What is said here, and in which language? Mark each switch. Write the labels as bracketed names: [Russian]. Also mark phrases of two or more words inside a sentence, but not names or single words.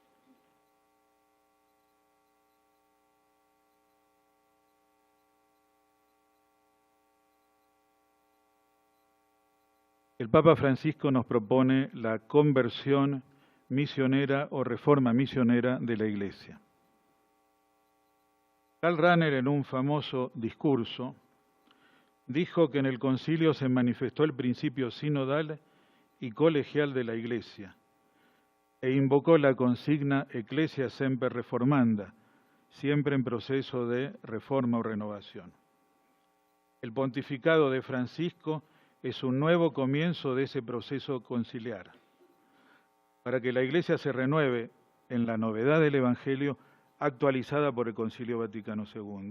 [Spanish] El Papa Francisco nos propone la conversión misionera o reforma misionera de la Iglesia. Karl Rahner, en un famoso discurso, dijo que en el concilio se manifestó el principio sinodal y colegial de la Iglesia e invocó la consigna [Latin] Ecclesia semper reformanda, [Spanish] siempre en proceso de reforma o renovación. El pontificado de Francisco es un nuevo comienzo de ese proceso conciliar, para que la Iglesia se renueve en la novedad del Evangelio actualizada por el Concilio Vaticano II.